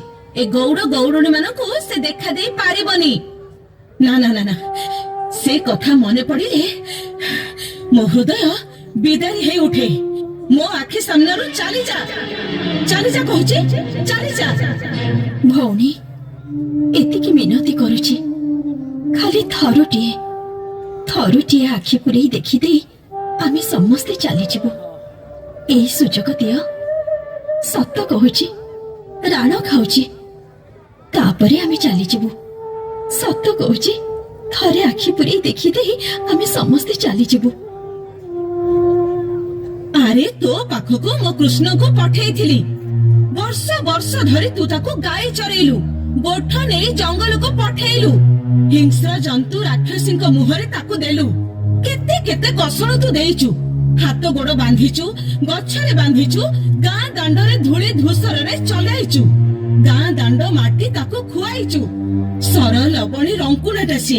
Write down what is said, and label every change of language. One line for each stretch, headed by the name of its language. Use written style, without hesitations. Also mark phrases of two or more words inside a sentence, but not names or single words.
Odia: ଏ ଗଉଡ଼ ଗଉଡ଼ଣୀ ମାନଙ୍କୁ ସେ ଦେଖା ଦେଇ ପାରିବନି। ନା ନା ନା ନା, ସେ କଥା ମନେ ପଡ଼ିଲେ ମୋ ହୃଦୟ ବିଦାରି ହେ ଉଠେ। ମୋ ଆଖି ସାମନାରୁ ଚାଲି ଯା, ଚାଲି ଯା କହୁଛି, ଚାଲି ଯା। भौणी, ଏତିକି ମିନତି କରୁଛି, ଖାଲି ଥରଟିଏ ଆଖି ପୂରେଇ ଦେଖି ଦେଇ ଆମେ ସମସ୍ତେ ଚାଲି ଯିବୁ। ଏଇ ସୁଯୋଗ ଦିଅ। ସତ କହୁଛି, ରାଣ ଖାଉଛି, ତାପରେ ଆମେ ଚାଲି ଯିବୁ। ସତ କହୁଛି, ଥରେ ଆଖି ପୂରେଇ ଦେଖି ଦେଇ ଆମେ ସମସ୍ତେ ଚାଲି ଯିବୁ। ଅରେ ତୋ ପାଖକୁ ମୋ କୃଷ୍ଣ କୁ ପଠେଇଥିଲି। ବର୍ଷ ବର୍ଷ ଧରି ତୁ ତାକୁ ଗାଈ ଚରେଇଲୁ, ଗୋଠ ନେଇ ଜଙ୍ଗଲ କୁ ପଠେଇଲୁ। ହିଂସ୍ର ଜନ୍ତୁ ରାକ୍ଷସୀ ମୁହଁରେ ତାକୁ ଦେଲୁ। କେତେ କେତେ କଷଣ ତୁ ଦେଇଛୁ। ହାତ ଗୋଡ଼ ବାନ୍ଧିଛୁ, ଗଛରେ ବାନ୍ଧିଛୁ, ଗାଁ ଦାଣ୍ଡରେ ଧୂଳି ଧୂସରରେ ଚଲାଇଛୁ। ଗାଁ ଦାଣ୍ଡ ମାଟି ତାକୁ ଖୁଆଇଛୁ। ସର ଲବଣୀ ରଙ୍କୁଣାଟା ସିଏ।